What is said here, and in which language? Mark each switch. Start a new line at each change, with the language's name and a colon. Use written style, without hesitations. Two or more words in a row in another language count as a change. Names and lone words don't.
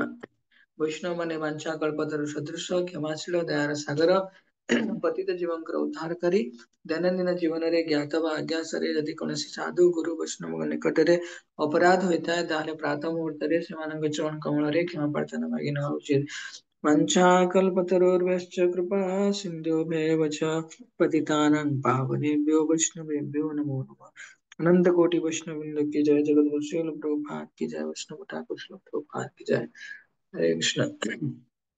Odia: ବୈଷ୍ଣବ ମାନେ ବାଞ୍ଚା କଳ୍ପତରୁ ସଦୃଶ, କ୍ଷମାଶୀଳ, ଦୟାର ସାଗର, ପତିତ ଜୀବଙ୍କର ଉଦ୍ଧାରକାରୀ। ଦୈନନ୍ଦିନ ଜୀବନରେ ଜ୍ଞାତ ବା ଅଜ୍ଞାତରେ ଯଦି କୌଣସି ସାଧୁ ଗୁରୁ ବୈଷ୍ଣବଙ୍କ ନିକଟରେ ଅପରାଧ ହୋଇଥାଏ, ତାହେଲେ ପ୍ରାତଃ ମୁହୂର୍ତ୍ତରେ ସେମାନଙ୍କ ଚରଣ କମଳରେ କ୍ଷମା ପ୍ରାର୍ଥନା ମାଗି ନେବା ଉଚିତ।
Sanskrit: वञ्चाकल्पतरुर्भ्यश्च कृपा सिन्धुभ्येव च पतितानां पावनेभ्यो वैष्णवेभ्यो नमो नमः।
Hindi: अनंत कोटि वैष्णव वृंद की जय, जगत गुरु श्रील प्रभुपाद की जय, वैष्णव ठाकुर श्रील प्रभुपाद की जय। हरे कृष्ण।